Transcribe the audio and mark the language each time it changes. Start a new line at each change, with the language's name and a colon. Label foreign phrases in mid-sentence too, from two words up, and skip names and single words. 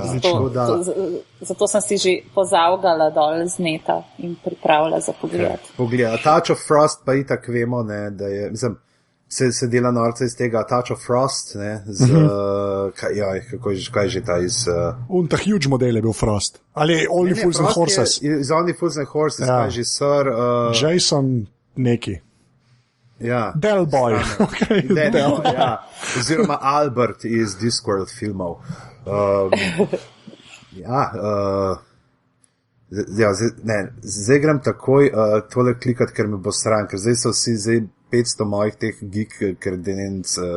Slovenian: zato sem si že pozavgala dol z neta in pripravila za pogled. Pogled, Touch of Frost pa itak vemo, ne, da je, mislim, se dela norca iz tega Touch of Frost, ne, z, kaj je že ta iz... Ta huge model je bil Frost. Ali Only Fools and Horses. Iz Only Fools and Horses, kaj je že Sir... Jason neki. Ja. Del Boy. Okay, Del Boy, ja. Oziroma Albert iz Discworld filmov. Zdaj grem takoj tole klikat, ker me bo stran, ker zdaj so vsi 500 mojih teh geek kredenc,